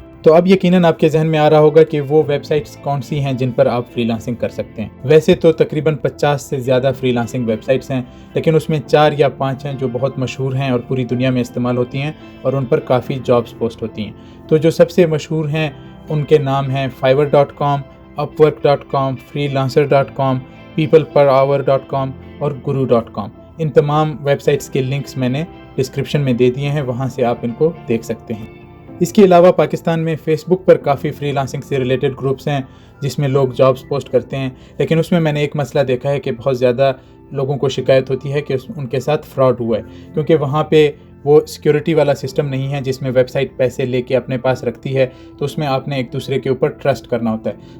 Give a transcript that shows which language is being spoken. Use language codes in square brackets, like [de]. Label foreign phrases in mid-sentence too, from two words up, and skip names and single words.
[ur] تو اب یقیناً آپ کے ذہن میں آ رہا ہوگا کہ وہ ویب سائٹس کون سی ہیں جن پر آپ فری لانسنگ کر سکتے ہیں. ویسے تو تقریباً 50 سے زیادہ [en] freelancing websites [ur] ہیں، لیکن اس میں 4 یا 5 ہیں جو بہت مشہور ہیں اور پوری دنیا میں استعمال ہوتی ہیں اور ان پر کافی [en] jobs post [ur] ہوتی ہیں. तो जो सबसे मशहूर हैं उनके नाम हैं fiverr.com, upwork.com, freelancer.com, peopleperhour.com और guru.com। ان تمام ویب سائٹس کے لنکس میں نے ڈسکرپشن میں دے دیے ہیں، وہاں سے آپ ان کو دیکھ سکتے ہیں. اس کے علاوہ پاکستان میں فیس بک پر کافی فری لانسنگ سے [en] related groups [ur] ہیں جس میں لوگ [en] jobs post [ur] کرتے ہیں، لیکن اس میں میں نے ایک مسئلہ دیکھا ہے کہ بہت زیادہ لوگوں کو شکایت ہوتی ہے کہ ان کے ساتھ فراڈ ہوا ہے، کیونکہ وہاں پہ وہ سیکیورٹی والا سسٹم نہیں ہے جس میں ویب سائٹ پیسے لے کے اپنے پاس رکھتی ہے، تو اس میں آپ نے ایک دوسرے کے اوپر ٹرسٹ کرنا ہوتا ہے.